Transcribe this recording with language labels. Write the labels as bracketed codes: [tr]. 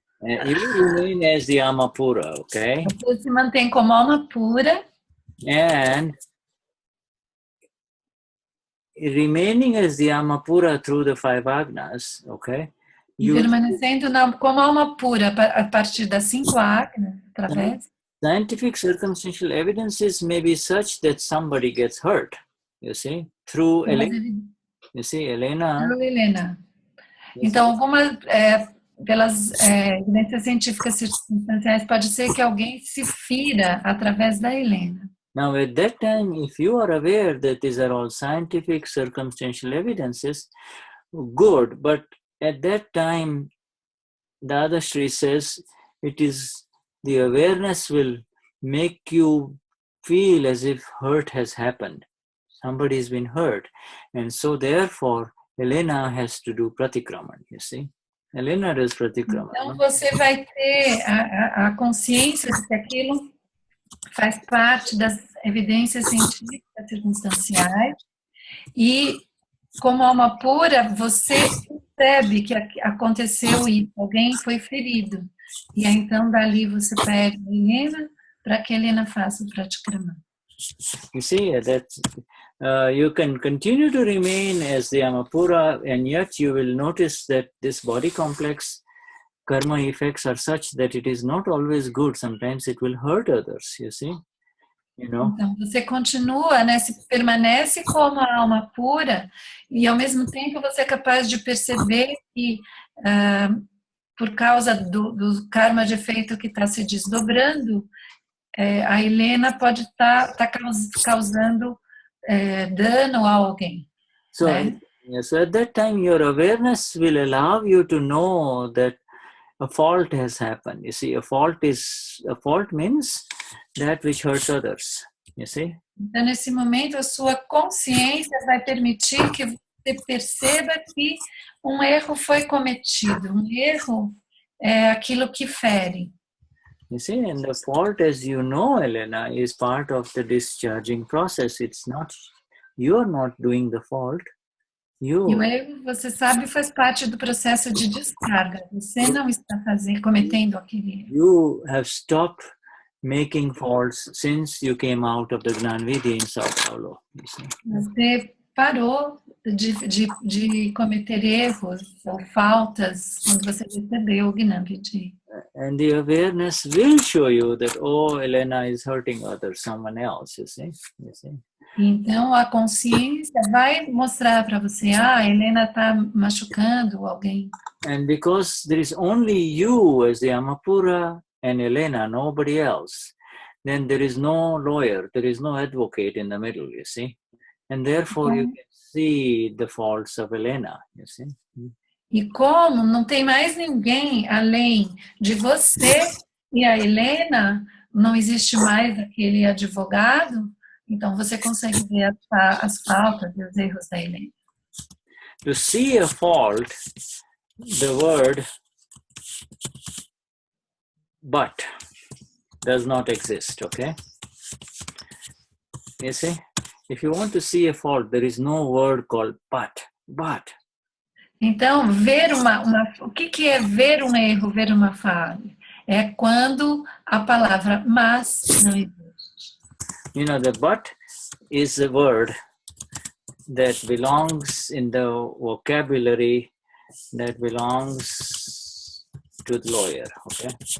[en] You remain as the Amapura, okay? [pt] Você se mantém como alma pura. [en] And remaining as the Amapura through the 5 agnas, okay? [pt] Permanecendo como alma pura a partir das 5 agnas, através. [en] Scientific circumstantial evidences may be such that somebody gets hurt, you see, through Helena. You see, Helena. Through Helena. [pt] Então, algumas pelas evidências científicas circunstanciais, pode ser que alguém se fira através da Helena. [en] Now, at that time, if you are aware that these are all scientific circumstantial evidences, good. But at that time, Dadashri says it is the awareness will make you feel as if hurt has happened. Somebody has been hurt. And so therefore, Helena has to do pratikraman, you see. Helena does pratikraman. [pt] Então você vai ter a consciência de que aquilo faz parte das evidências científicas circunstanciais e, como alma pura, você percebe que aconteceu isso, alguém foi ferido. E aí, então, dali você pede a Helena para que a Helena faça o pratikraman. [en] You see, you can continue to remain as the Amapura, and yet you will notice that this body complex karma effects are such that it is not always good. Sometimes it will hurt others, you see. You know? [pt] Então, você continua, né, permanece como a alma pura, e ao mesmo tempo você é capaz de perceber que, por causa do karma de efeito que está se desdobrando, a Helena pode estar causando dano a alguém. [en] So, [pt] Né? [en] so at that time, your awareness will allow you to know that a fault has happened. You see, a fault means that which hurts others. You see. [pt] Então, nesse momento, a sua consciência vai permitir que você perceba que um erro foi cometido. Um erro é aquilo que fere. [en] You see, and the fault, as you know, Helena, is part of the discharging process. It's not, you're not doing the fault. [pt] E o erro, você sabe, faz parte do processo de descarga. Você não está cometendo aquele erro. [en] You have stopped making faults since you came out of the Gnani in Sao Paulo. [pt] Você parou de cometer erros ou faltas quando você recebeu o Gnani. [en] And the awareness will show you that, oh, Helena is hurting others, someone else, you see. [pt] Então, a consciência vai mostrar para você, a Helena está machucando alguém. [en] And because there is only you as the Amapura and Helena, nobody else, then there is no lawyer, there is no advocate in the middle, you see. And therefore you can see the faults of Helena, you see. [pt] E como não tem mais ninguém além de você e a Helena, não existe mais aquele advogado, então você consegue ver as faltas e os erros da Helena. [en] To see a fault, the word but does not exist, okay? You see? If you want to see a fault, there is no word called but. [pt] Então, o que é ver um erro, ver uma falha? É quando a palavra mas não existe. [en] You know, the but is a word that belongs in the vocabulary that belongs to the lawyer, okay?